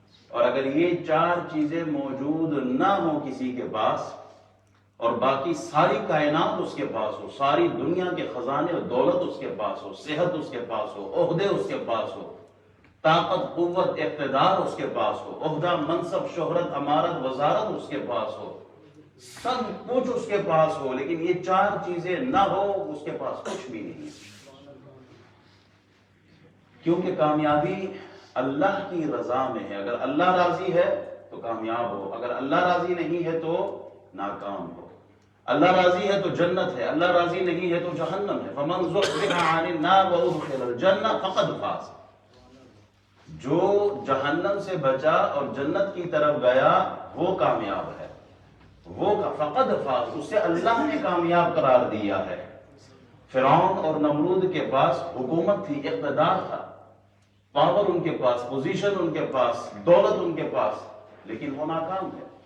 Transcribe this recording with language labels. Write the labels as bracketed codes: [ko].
[ur] اور اگر یہ چار چیزیں موجود نہ ہو کسی کے پاس، اور باقی ساری کائنات اس کے پاس ہو، ساری دنیا کے خزانے اور دولت اس کے پاس ہو، صحت اس کے پاس ہو، عہدے اس کے پاس ہو، طاقت قوت اقتدار اس کے پاس ہو، عہدہ منصب شہرت امارت وزارت اس کے پاس ہو، سب کچھ اس کے پاس ہو، لیکن یہ چار چیزیں نہ ہو، اس کے پاس کچھ بھی نہیں. کیونکہ کامیابی اللہ کی رضا میں ہے. اگر اللہ راضی ہے تو کامیاب ہو، اگر اللہ راضی نہیں ہے تو ناکام ہو. اللہ راضی ہے تو جنت ہے، اللہ راضی نہیں ہے تو جہنم ہے. [ar] فمن زحزح عن النار وادخل الجنہ فقد فاز. [ur] جو جہنم سے بچا اور جنت کی طرف گیا وہ کامیاب ہے، وہ [ar] فقد فاز، [ur] اسے اللہ نے کامیاب قرار دیا ہے. فرعون اور نمرود کے پاس حکومت تھی، اقتدار تھا، پاور ان کے پاس، پوزیشن ان کے پاس، دولت ان کے پاس، لیکن وہ ناکام ہے.